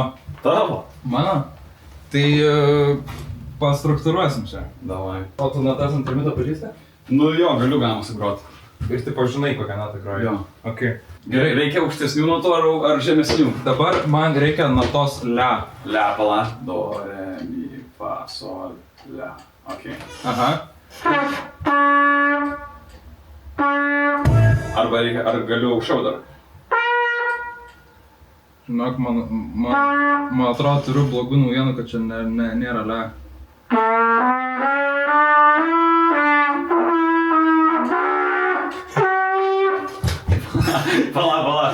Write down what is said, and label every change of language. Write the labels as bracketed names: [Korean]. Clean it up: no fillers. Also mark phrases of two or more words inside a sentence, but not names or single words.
[Lithuanian] Tavo. Mano? Tai pastruktūruosim čia. Davai. O tu natas ant trimito pažįsti? Nu jo, galiu galima sugroti. Ir taip žinai, kokią natą groji. Jo. Ok. Gerai, reikia aukštesnių natų ar žemesnių? Dabar man reikia natos le. Le, pala. Do, re, mi, fa, sol, le. Ok. Aha. Arba reikia, ar galiu aukščiau dar? Žinok, man atrodo, turiu blogų naujienų, kad čia nėra le. Pala.